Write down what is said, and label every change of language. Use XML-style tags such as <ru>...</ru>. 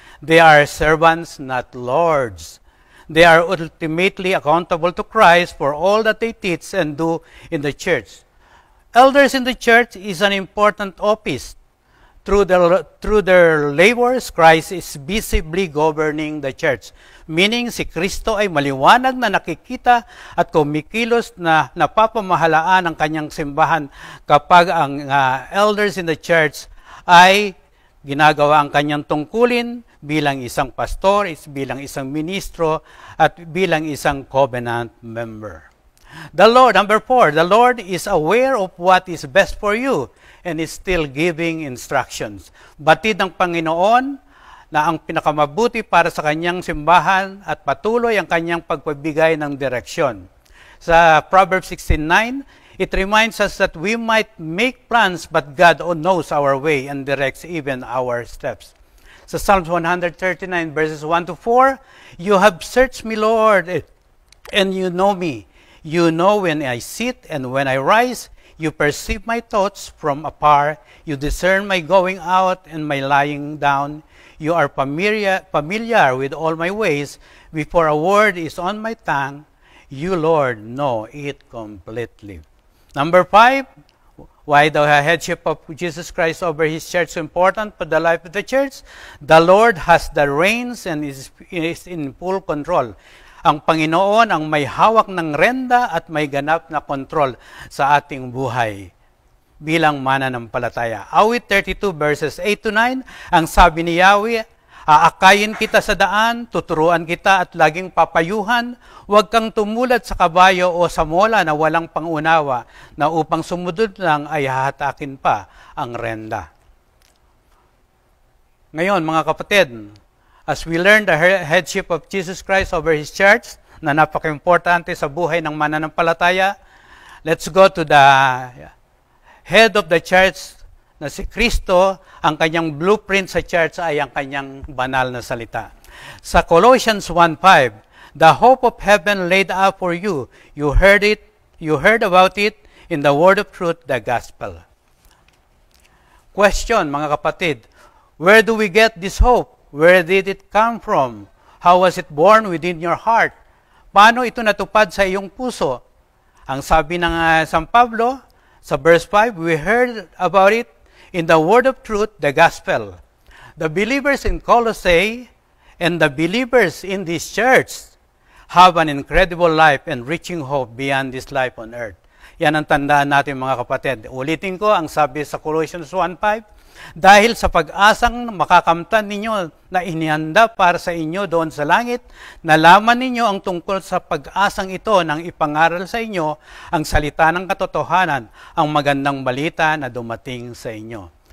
<en>They are servants, not lords. They are ultimately accountable to Christ for all that they teach and do in the church. Elders in the church is an important office. Through their labors, Christ is visibly governing the church.</en> <tl>Meaning, si Kristo ay maliwanag na nakikita at kumikilos na napapamahalaan ang kanyang simbahan kapag ang</tl> <en>elders in the church</en> <tl>ay ginagawa ang kanyang tungkulin bilang isang pastor, bilang isang ministro, at bilang isang covenant member.</tl> <en>Number 4, the Lord is aware of what is best for you and is still giving instructions.</en> <tl>Batid ng Panginoon na ang pinakamabuti para sa kanyang simbahan at patuloy ang kanyang pagpabigay ng direksyon.</tl> <en>Sa Proverbs 16:9, it reminds us that we might make plans, but God knows our way and directs even our steps. Sa Psalms 139 verses 1 to 4, you have searched me, Lord, and you know me. You know when I sit and when I rise. You perceive my thoughts from afar. You discern my going out and my lying down. You are familiar with all my ways. Before a word is on my tongue, you, Lord, know it completely. Number 5, why the headship of Jesus Christ over His church is important for the life of the church? The Lord has the reins and is in full control.</en> <tl>Ang Panginoon ang may hawak ng renda at may ganap na kontrol sa ating buhay bilang mananampalataya. Awit 32</tl> <en>verses 8 to 9,</en> <tl>ang sabi ni Yahweh, aakayin kita sa daan, tuturuan kita at laging papayuhan, huwag kang tumulad sa kabayo o sa mola na walang pangunawa, na upang sumunod lang ay hahatakin pa ang renda. Ngayon, mga kapatid,</tl> <en>as we learn the headship of Jesus Christ over His church,</en> <tl>na napaka-importante sa buhay ng mananampalataya.</tl> <en>Let's go to the head of the church</en> <tl>na si Kristo. Ang kanyang blueprint sa church ay ang kanyang banal na salita.</tl> <en>Sa Colossians 1:5, the hope of heaven laid up for you. You heard about it in the word of truth, the gospel. Question,</en> <tl>mga kapatid,</tl> <en>where do we get this hope? Where did it come from? How was it born within your heart?</en> <tl>Paano ito natupad sa iyong puso? Ang sabi ng San Pablo, sa verse 5,</tl> <en>we heard about it in the word of truth, the gospel. The believers in Colossae and the believers in this church have an incredible life and reaching hope beyond this life on earth.</en> <tl>Yan ang tandaan natin, mga kapatid. Ulitin ko ang sabi sa Colossians 1:5, dahil sa pag-asang makakamtan ninyo na inihanda para sa inyo doon sa langit, nalaman ninyo ang tungkol sa pag-asang ito nang ipangaral sa inyo ang salita ng katotohanan, ang magandang balita na dumating sa inyo.</tl>